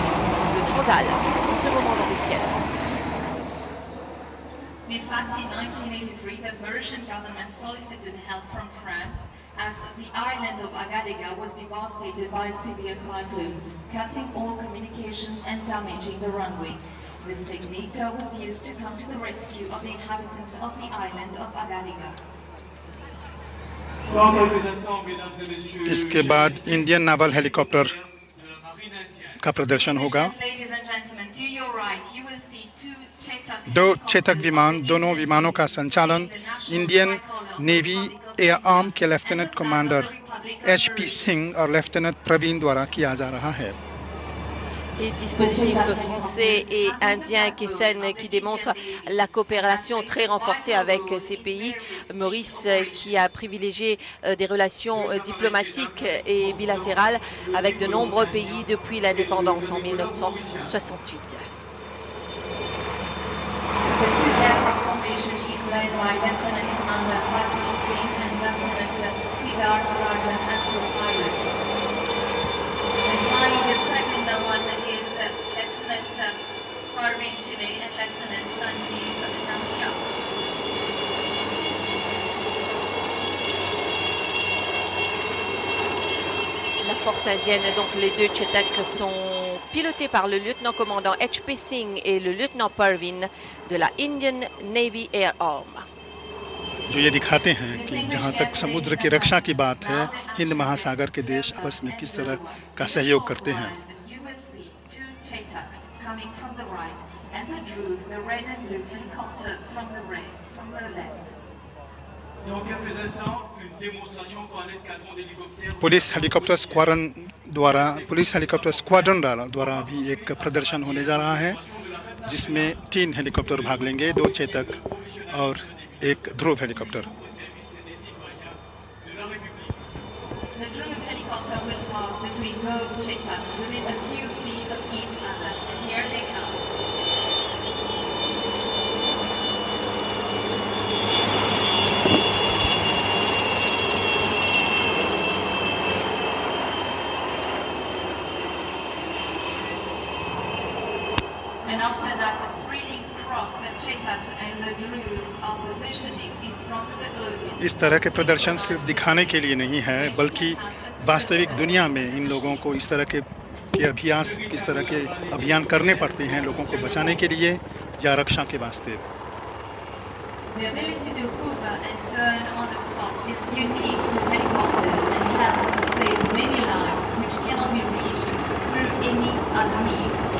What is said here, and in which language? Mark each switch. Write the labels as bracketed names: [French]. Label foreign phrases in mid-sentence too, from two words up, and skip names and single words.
[French] Le Transall, en ce moment dans le ciel. [English] In fact, in 1983, the Mauritian government solicited help from France as the island of Agalega was devastated by a severe cyclone, cutting all communication and damaging the runway. This technique was used to come to the rescue of the inhabitants of the island of Agalega. [French] Dans quelques instants, mesdames et messieurs, [Hindi] इसके बाद [English] Indian naval helicopter [French] de la marine indienne. [Hindi] का प्रदर्शन होगा। [English] Ladies and gentlemen, to your right, you will see 2 Chetak [Hindi] 2 चेतक विमान, दोनों विमानों का संचालन इंडियन नेवी एयर आर्म के [English] lieutenant commander [Hindi] HP सिंह और लेफ्टिनेंट प्रवीण द्वारा किया जा रहा है। [French] Et dispositifs français et indiens qui démontrent la coopération très renforcée avec ces pays. Maurice qui a privilégié des relations diplomatiques et bilatérales avec de nombreux pays depuis l'indépendance en 1968. [English] The 2 aircraft formation is led by Lieutenant Commander Harpreet Singh and Lieutenant Siddharth Rajan as co-pilot. And flying the second one is Lieutenant Parveen Chile and Lieutenant Sanjeev Nambiar. [French] La force indienne, donc les 2 Chetak sont pilotés par le lieutenant-commandant HP Singh et le lieutenant Parveen de la Indian Navy Air Arm. [Hindi] जो ये दिखाते हैं कि जहाँ तक समुद्र की रक्षा की बात है, हिंद महासागर के देश आपस में किस तरह का सहयोग करते हैं। [English] You will see 2 Chetaks coming from the right and the Dhruv, the red and blue helicopter from the left. [French] Dans quelques instants, une démonstration par l'escadron d'hélicoptères. [Hindi] पुलिस हेलीकॉप्टर स्क्वाड्रन द्वारा भी एक प्रदर्शन होने जा रहा है, जिसमें 3 हेलीकॉप्टर भाग लेंगे, 2 चेतक और एक ध्रुव हेलीकॉप्टर। [English] The Dhruv helicopter will pass between both Chetaks within a few feet of each other. And here they come. And after that thrilling cross, the Chetaks and the Dhruv are positioning in front of the audience. [Hindi] इस तरह के प्रदर्शन सिर्फ दिखाने के लिए नहीं है, बल्कि वास्तविक दुनिया में इन लोगों को इस तरह के अभ्यास, किस तरह के अभियान करने पड़ते हैं लोगों को बचाने के लिए या रक्षा के वास्ते। [English] The ability to hover and turn on the spot is unique to helicopters and helps to save many lives which cannot be reached through any other means.